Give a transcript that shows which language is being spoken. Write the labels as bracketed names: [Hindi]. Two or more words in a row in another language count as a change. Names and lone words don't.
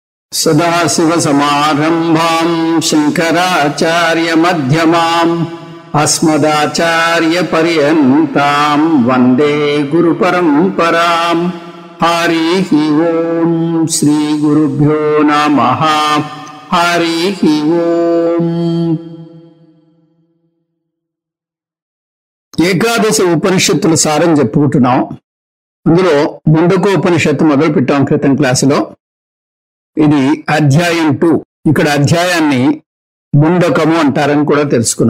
[Sanskrit] सदाशिवसमारम्भां शङ्कराचार्यमध्यमाम् अस्मदाचार्यपर्यन्तां वन्दे गुरुपरम्पराम्। हरिः ओम् श्रीगुरुभ्यो नमः। हरिः ओम्। [Telugu] ఏకాదశ ఉపనిషత్తుల సారం చెప్పుకుంటున్నాం. అందులో ముండకోపనిషత్తు మొదలు పెట్టాం క్రితం క్లాసులో. ఇది అధ్యాయం 2. ఇక్కడ అధ్యాయాన్ని ముండకము అంటారని కూడా తెలుసుకున్నాం.